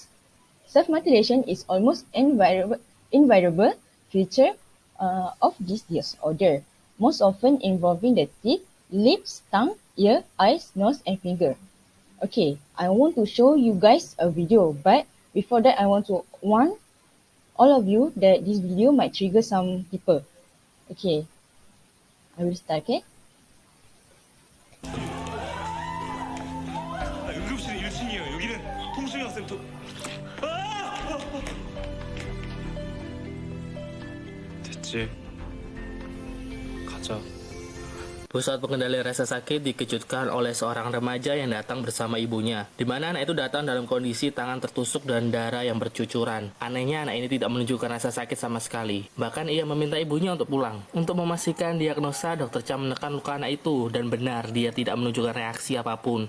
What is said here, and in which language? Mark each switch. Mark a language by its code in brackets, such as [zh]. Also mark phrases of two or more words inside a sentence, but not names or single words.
[en] Self-mutilation is almost invariable feature of this disorder, most often involving the teeth, lips, tongue, ear, eyes, nose, and finger. Okay, I want to show you guys a video, but before that, I want to warn all of you that this video might trigger some people. Okay, I will start, okay? [ko] 응급실은 1층이에요. 여기는 통수희 학생 됐지. 가자. [id] Pusat pengendali rasa sakit dikejutkan oleh seorang remaja yang datang bersama ibunya, di mana anak itu datang dalam kondisi tangan tertusuk dan darah yang bercucuran. Anehnya anak ini tidak menunjukkan rasa sakit sama sekali. Bahkan ia meminta ibunya untuk pulang. Untuk memastikan diagnosa, Dr. Cha menekan luka anak itu dan benar dia tidak menunjukkan reaksi apapun.